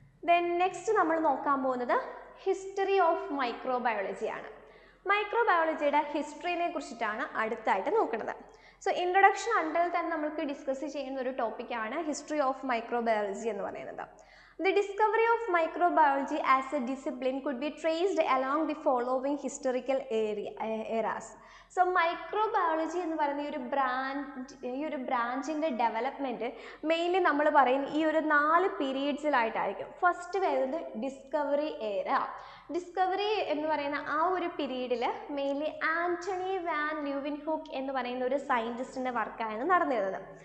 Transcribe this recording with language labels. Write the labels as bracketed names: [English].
[Malayalam] Then next നമ്മൾ നോക്കാൻ പോകുന്നത് ഹിസ്റ്ററി ഓഫ് മൈക്രോബയോളജിയാണ്. മൈക്രോബയോളജിയുടെ ഹിസ്റ്ററിനെ കുറിച്ചിട്ടാണ് അടുത്തായിട്ട് നോക്കുന്നത്. സോ ഇൻട്രൊഡക്ഷൻ അണ്ടർ തന്നെ നമുക്ക് ഡിസ്കസ് ചെയ്യുന്ന ഒരു ടോപ്പിക്കാണ് ഹിസ്റ്ററി ഓഫ് മൈക്രോബയോളജി എന്ന് പറയുന്നത്. [English] The discovery of microbiology as a discipline could be traced along the following historical eras. [Malayalam] So microbiology എന്ന് പറയുന്ന ഈ ഒരു ബ്രാഞ്ചിൻ്റെ ഡെവലപ്മെൻറ്റ് മെയിൻലി നമ്മൾ പറയും ഈ ഒരു 4 പീരീഡ്സിലായിട്ടായിരിക്കും. ഫസ്റ്റ് വരുന്നത് ഡിസ്കവറി എറ. ഡിസ്കവറി എന്ന് പറയുന്ന ആ ഒരു പീരീഡിൽ മെയിൻലി ആൻ്റണി വാൻ ല്യൂവിൻഹൂക്ക് എന്ന് പറയുന്ന ഒരു സയൻറ്റിസ്റ്റിൻ്റെ വർക്കായിരുന്നു നടന്നിരുന്നത്.